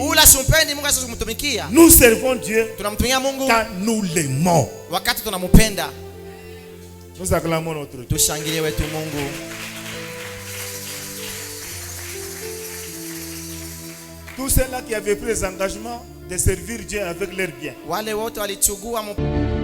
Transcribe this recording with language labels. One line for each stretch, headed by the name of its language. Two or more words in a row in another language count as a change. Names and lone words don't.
Swahili: Ule ashimpendi Mungu asiwezi kumtumikia.
French: Nous servons Dieu
Swahili: Tunamtumikia Mungu
French: quand nous l'aimons.
Swahili: wakati tunampenda.
French: Nous acclamons notre Dieu.
Swahili: Tushangilie wetu Mungu.
French: Tous ceux-là qui avaient pris les engagements de servir Dieu avec leurs biens.
Swahili: Wale wote walichukua